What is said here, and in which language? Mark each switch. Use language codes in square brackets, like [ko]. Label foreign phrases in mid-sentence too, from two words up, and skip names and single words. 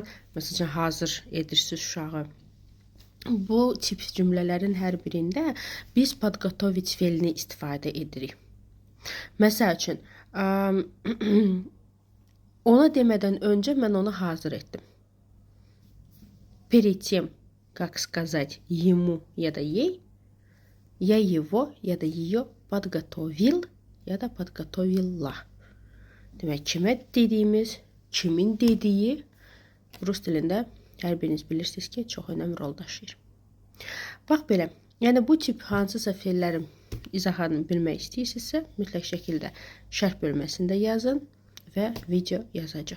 [az] Məsəl üçün hazır edirsiniz uşağı. Bu tip cümlələrin hər birində biz подготовить feilini istifadə edirik. Məsəl üçün, ona demədən öncə mən onu hazır etdim. [ru] Перед тем, как сказать ему ya da ей, я его ya da ее подготовил ya da подготовила. [az] Demək, kimə dediyimiz, kimin dediyi rus dilində hər biriniz bilirsiniz ki, çox önəmli rol daşıyır. Bax belə, yəni bu tip hansısa feillərin izahını bilmək istəyirsinizsə, mütləq şəkildə şərh bölməsində yazın və video yazacaq.